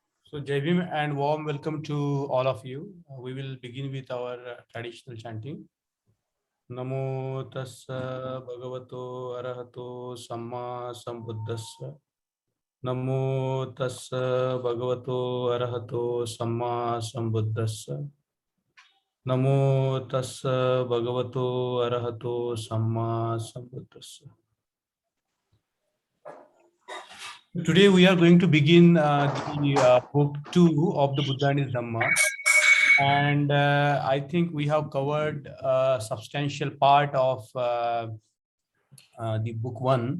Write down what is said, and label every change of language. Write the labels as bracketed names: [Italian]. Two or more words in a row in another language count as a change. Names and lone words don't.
[English] So, [Hindi] Jai Bhim [English] and warm welcome to all of you. We will begin with our traditional chanting. [Pali] Namo tassa bhagavato arahato samma sambuddhassa. Namo tassa bhagavato arahato samma sambuddhassa. Namo tassa bhagavato arahato samma sambuddhassa. [English] Today we are going to begin the book 2 of the Buddha and his Dhamma. And I think we have covered a substantial part of the book 1.